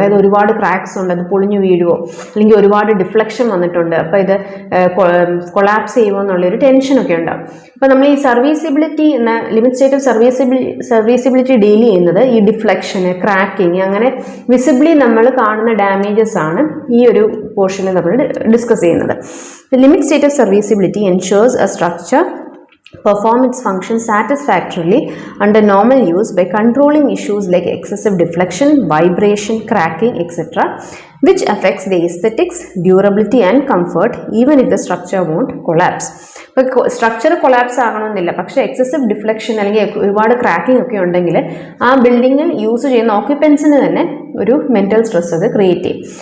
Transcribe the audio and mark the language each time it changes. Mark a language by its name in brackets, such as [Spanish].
[Malayalam] അതായത് ഒരുപാട് ക്രാക്സ് ഉണ്ട്, അത് പൊളിഞ്ഞു വീഴുവോ, അല്ലെങ്കിൽ ഒരുപാട് ഡിഫ്ലക്ഷൻ വന്നിട്ടുണ്ട്, അപ്പോൾ ഇത് കൊളാപ്സ് ചെയ്യുമോ എന്നുള്ളൊരു ടെൻഷനൊക്കെ ഉണ്ടാകും. അപ്പോൾ നമ്മൾ ഈ സർവീസിബിലിറ്റി എന്ന ലിമിറ്റ് സ്റ്റേറ്റ് ഓഫ് സർവീസിബിലിറ്റി ഡീൽ ചെയ്യുന്നത് ഈ ഡിഫ്ലക്ഷന്, ക്രാക്കിങ്, അങ്ങനെ വിസിബിളി നമ്മൾ കാണുന്ന ഡാമേജസ് ആണ് ഈ ഒരു പോർഷനിൽ നമ്മൾ ഡിസ്കസ് ചെയ്യുന്നത്. [English] Limit state of serviceability ensures a structure perform its function satisfactorily under normal use by controlling issues like excessive deflection, vibration, cracking, etc., which affects the aesthetics, durability and comfort even if the structure won't collapse. [Malayalam] ഇപ്പോൾ structure collapse ആകണമെന്നില്ല, പക്ഷേ excessive deflection അല്ലെങ്കിൽ ഒരുപാട് cracking ഒക്കെ ഉണ്ടെങ്കിൽ ആ ബിൽഡിങ്ങിൽ use ചെയ്യുന്ന ഓക്യുപ്പൻസിന് തന്നെ ഒരു മെൻ്റൽ സ്ട്രെസ് അത് ക്രിയേറ്റ് ചെയ്യും.